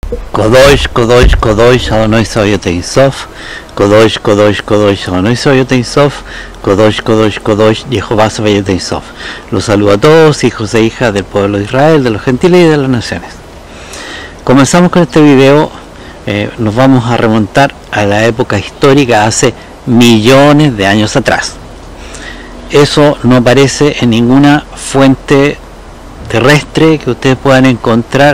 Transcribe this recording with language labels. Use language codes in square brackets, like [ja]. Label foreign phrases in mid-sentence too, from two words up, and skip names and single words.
[he] קדוש, קדוש, קדוש, אדוני צבאות סוף, קדוש, קדוש, קדוש, אדוני צבאות סוף, קדוש, קדוש, קדוש, Jehová צבאות סוף. [es] Los saludo a todos, hijos e hijas del pueblo de Israel, de los gentiles y de las naciones. Comenzamos con este video, nos vamos a remontar a la época histórica hace millones de años atrás. Eso no aparece en ninguna fuente terrestre que ustedes puedan encontrar.